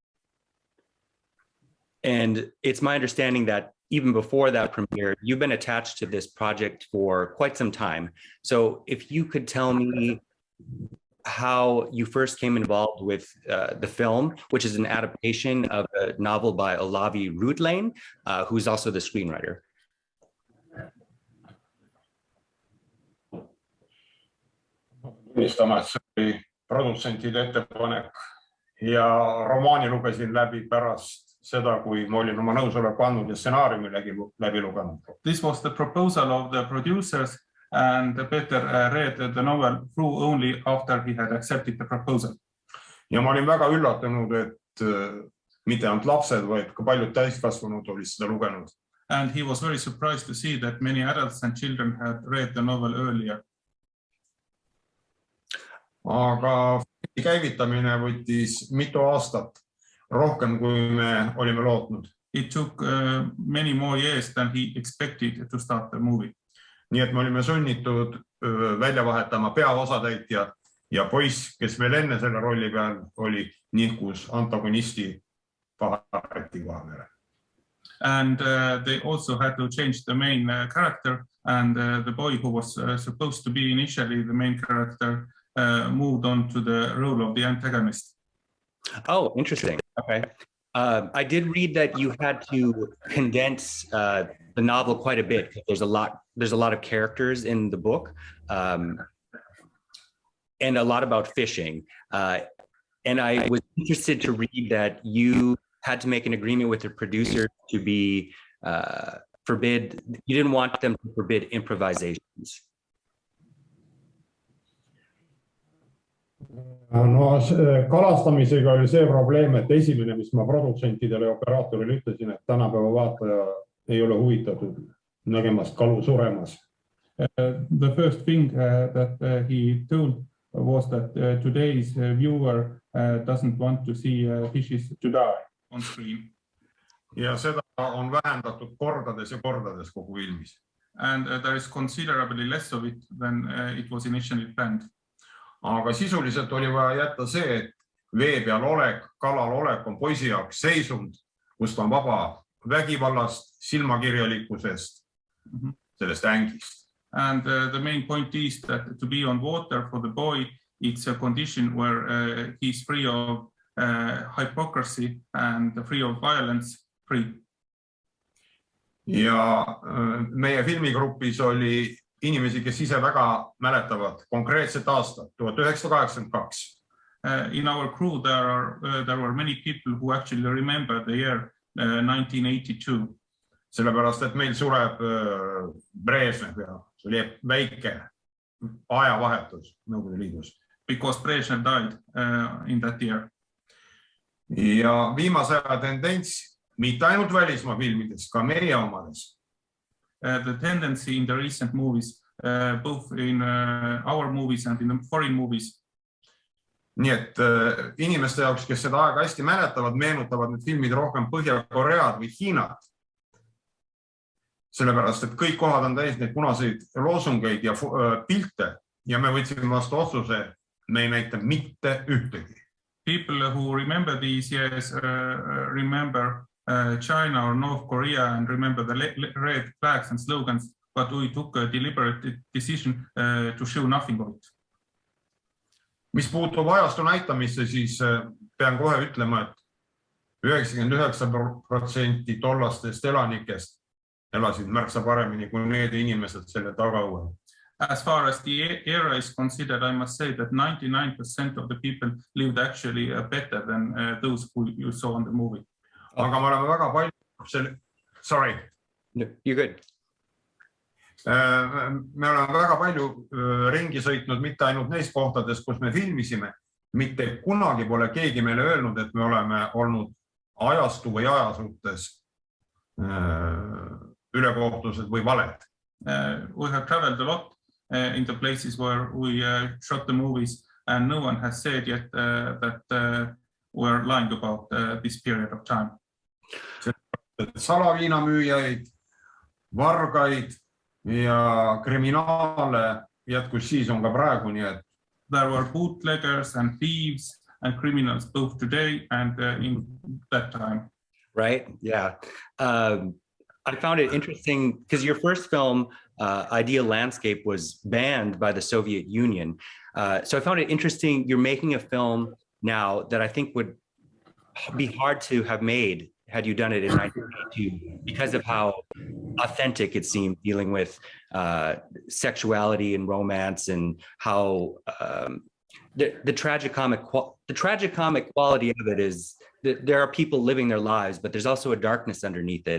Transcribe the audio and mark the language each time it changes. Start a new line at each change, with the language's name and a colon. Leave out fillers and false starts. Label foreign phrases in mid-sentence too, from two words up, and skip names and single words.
English: And it's my understanding that even before that premiere, you've been attached to this project for quite some time. So if you could tell me how you first came involved with the film, which is an adaptation of a novel by Olavi Rudlane, who's also the screenwriter.
Estonian: Tunnistama, et see oli produtsentide ettepanek ja romaani lugesin läbi pärast seda, kui ma olin oma nõusoleku andnud ja stsenaariumi läbi lugenud.
English: This was the proposal of the producers, and Peter read the novel through only after he had accepted the proposal.
Estonian: Ja ma olin väga üllatunud, et mitte ainult lapsed, vaid ka paljud täiskasvanud olid seda lugenud.
English: And he was very surprised to see that many adults and children had read the novel earlier.
Estonian: Aga käivitamine võttis mitu aastat, rohkem kui me olime lootnud.
English: It took many more years than he expected to start the movie.
Estonian: Nii et me olime sunnitud välja vahetama peaosatäitja ja poiss, kes veel enne selle rolli peal oli, nihkus antagonisti Pahareti Vahemere.
English: And they also had to change the main character, and the boy who was supposed to be initially the main character moved on to the role of the antagonist. Oh, interesting. Okay. I did read that you had to condense the novel quite a bit. There's a lot of characters in the book, and a lot about fishing. And I was interested to read that you had to make an agreement with the producer to be you didn't want them to forbid improvisations.
Estonian: No kalastamisega oli see probleem, et esimene, mis ma produtsentidele ja operaatorile ütlesin, et tänapäeva vaataja ei ole huvitatud nägemast kalu suremas.
English: The first thing that he told was that today's viewer doesn't want to see fishes to die on screen.
Estonian: Ja seda on vähendatud kordades ja kordades kogu filmis.
English: And there is considerably less of it than it was initially planned.
Estonian: Aga sisuliselt oli vaja jätta see, et vee peal olek, kalal olek on poisi jaoks seisund, kus ta on vaba vägivallast, silmakirjalikkusest, sellest ängist.
English: And the main point is that to be on water for the boy, it's a condition where he's free of hypocrisy and free of violence, free.
Estonian: Ja meie filmigrupis oli inimesi, kes ise väga mäletavad konkreetset aastat, 1982.
English: In our crew, there were many people who actually remember the year 1982.
Estonian: Sellepärast, et meil sureb Brežnev ja see oli väike ajavahetus Nõukogude Liidus.
English: Because Brezhnev died in that year.
Estonian: Ja viimase aja tendents, mitte ainult välismaa filmides, ka meie omades.
English: The tendency in the recent movies, both in our movies and in the foreign movies.
Estonian: Nii et inimeste jaoks, kes seda aega hästi mäletavad, meenutavad need filmid rohkem Põhja-Koread või Hiinat. Sellepärast, et kõik kohad on täis neid punaseid loosungeid ja pilte ja me võtsime vastu otsuse, me ei näita mitte ühtegi.
English: People who remember these years remember China or North Korea and remember the red flags and slogans, but we took a deliberate decision to show nothing of it.
Estonian: Mis puutub ajastu näitamisse, siis pean kohe ütlema, et 99% tollastest elanikest elasid märksa paremini kui need inimesed selle tagaõuel.
English: As far as the era is considered, I must say that 99% of the people lived actually better than those who you saw in the movie.
Estonian: Aga me oleme väga palju sorry.
English: No, you're good.
Estonian: Me oleme väga palju ringi sõitnud mitte ainult neis kohtades, kus me filmisime. Mitte kunagi pole keegi meile öelnud, et me oleme olnud ajastu või aja suhtes ülekohtused või valed.
English: We have traveled a lot in the places where we shot the movies, and no one has said yet that we're lying about this period of time.
Estonian: Salaviinamüüjaid, vargaid ja kriminaale jätkus siis on ka praegu, nii et
English: there were bootleggers and thieves and criminals both today and in that time. Right? Yeah. I found it interesting because your first film, Ideal Landscape, was banned by the Soviet Union. So I found it interesting. You're making a film now that I think would be hard to have made had you done it in 1982 because of how authentic it seemed, dealing with sexuality and romance and how the tragicomic quality of it is that there are people living their lives, but there's also a darkness underneath it.